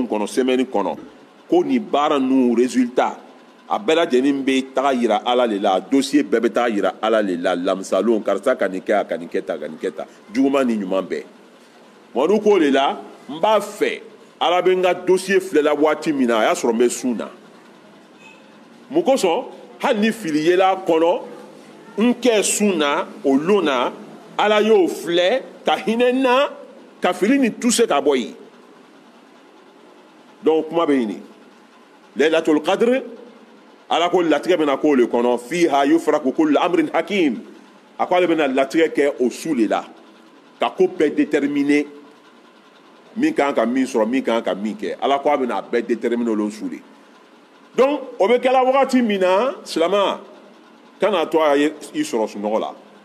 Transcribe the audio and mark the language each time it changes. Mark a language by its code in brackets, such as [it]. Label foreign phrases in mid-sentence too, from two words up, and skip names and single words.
[bm] kɔnɔ semaine kɔnɔ ko nin baara ninnu résultat a bɛɛ lajɛlen bɛ taga yira ala le la a dossier bɛɛ bɛ taga yira ala le la lamisalon karisa ka nin kɛ a ka nin kɛ tan ka nin kɛ tan juguman ni ɲuman bɛɛ mɔdu k'o de la n b'a fɛ ala bɛ n ka dossier filɛla waati min na a y'a sɔrɔ n bɛ sun na mun kosɔn hali ni fili yela kɔnɔ n kɛ sun na o lon na ala y'o filɛ ka hinɛ n na ka fili ni tuse ka bɔ yen donc kuma bɛ ɲini laylatul qadr ala ko latigɛ bɛna k'o le kɔnɔ [ar] فيها يفرق كل أمر حكيم [bm] a ko ale bɛna latigɛ kɛ o su le la ka ko bɛɛ déterminer min kan ka min sɔrɔ min kan ka min kɛ ala ko a bɛna a bɛɛ déterminer o su le donc o bɛ kɛla wagati min na silama kana to a ye i sɔrɔ sunɔgɔ la